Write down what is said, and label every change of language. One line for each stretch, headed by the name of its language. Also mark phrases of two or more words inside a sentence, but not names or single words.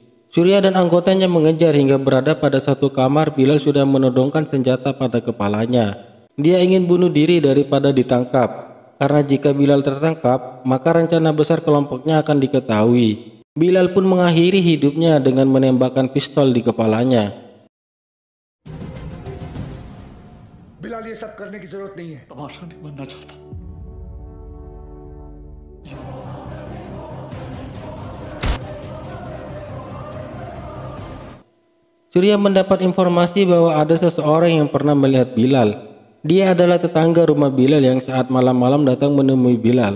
Indonesian: Surya dan anggotanya mengejar hingga berada pada satu kamar. Bilal sudah menodongkan senjata pada kepalanya. Dia ingin bunuh diri daripada ditangkap. Karena jika Bilal tertangkap, maka rencana besar kelompoknya akan diketahui. Bilal pun mengakhiri hidupnya dengan menembakkan pistol di kepalanya.
Hindi: बिलाल ये सब करने की जरूरत नहीं है। तमाशा नहीं बनना चाहता
Indonesian: Surya mendapat informasi bahwa ada seseorang yang pernah melihat Bilal. Dia adalah tetangga rumah Bilal yang saat malam-malam datang menemui Bilal.